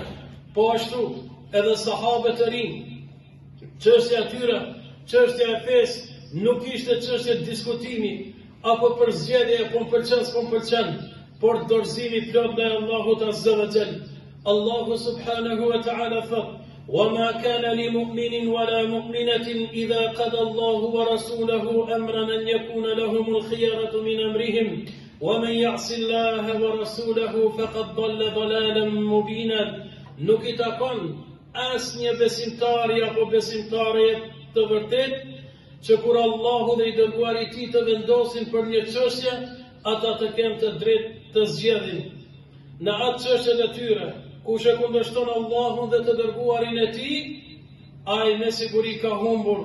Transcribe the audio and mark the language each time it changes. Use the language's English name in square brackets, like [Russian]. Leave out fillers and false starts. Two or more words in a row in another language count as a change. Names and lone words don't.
[Albanian] Po ashtu, edhe sahabët e rinj, çështja tyre, çështja e fesë, nuk ishte çështje diskutimi, apo për zgjedhje, po m'pëlqen, s'po m'pëlqen, por dorëzimi plot ndaj Allahut [Arabic] عز وجل. الله سبحانه وتعالى thot, وما كان لمؤمن ولا مؤمنة إذا قضى الله ورسوله أمرا أن يكون لهم الخيرة من أمرهم ومن يعص الله ورسوله فقد ضل ضلالا مبينا. [Albanian] Nuk I takon asnjë besimtari apo besimtare të vërtet që kur Allahu dhe I dërguari I Tij të vendosin për një çështje, ata të kenë të drejtë të zgjedhin. Në atë çështje të tyre, kush e kundërshton Allahun dhe të dërguarin e Tij, ai me siguri ka humbur.